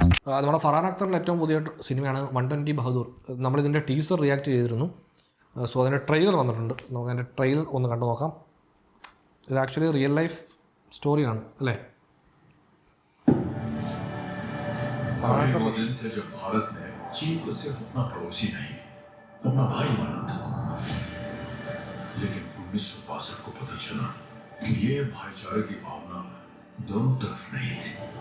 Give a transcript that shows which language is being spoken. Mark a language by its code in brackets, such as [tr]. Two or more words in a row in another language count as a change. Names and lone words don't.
[ml] നമ്മുടെ ഫർഹാൻ അക്തറിൻ്റെ ഏറ്റവും പുതിയ സിനിമയാണ് 120 ബഹദൂർ. നമ്മളിതിൻ്റെ [en] teaser react [ml] ചെയ്തിരുന്നു. സോ അതിൻ്റെ ട്രെയിലർ വന്നിട്ടുണ്ട്. നമുക്ക് അതിൻ്റെ ട്രെയിലർ ഒന്ന് കണ്ടു നോക്കാം. ഇത് [en] actually real life [ml] സ്റ്റോറിയാണ് അല്ലേ? [hi] वो दिन थे जब भारत ने चीन को सिर्फ अपना पड़ोसी नहीं अपना भाई माना था, लेकिन 1962 को पता चला कि ये भाईचारे की भावना दोनों तरफ नहीं थी.